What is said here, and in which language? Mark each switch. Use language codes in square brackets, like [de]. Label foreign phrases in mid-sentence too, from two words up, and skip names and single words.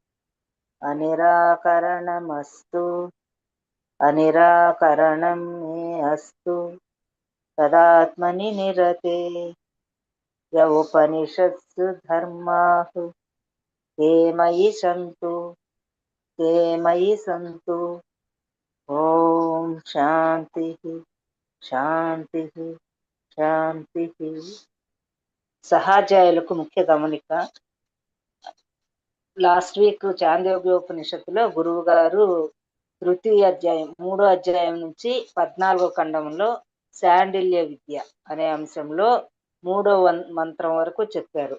[sa] अनिराकरणमस्तु अनिराकरणं मे अस्तु तदात्मनि निरते। य उपनिषत्सु धर्माः ते मयि सन्तु ते मयि सन्तु। ओं शांति शांति शांति. [te] సహాధ్యాయులకు ముఖ్య గమనిక. [en] last week [te] చాంద్రోగ్యోపనిషత్తులో గురువు గారు తృతీయ అధ్యాయం 3వ అధ్యాయం నుంచి 14వ ఖండంలో శాండిల్య విద్య అనే అంశంలో 3వ మంత్రం వరకు చెప్పారు.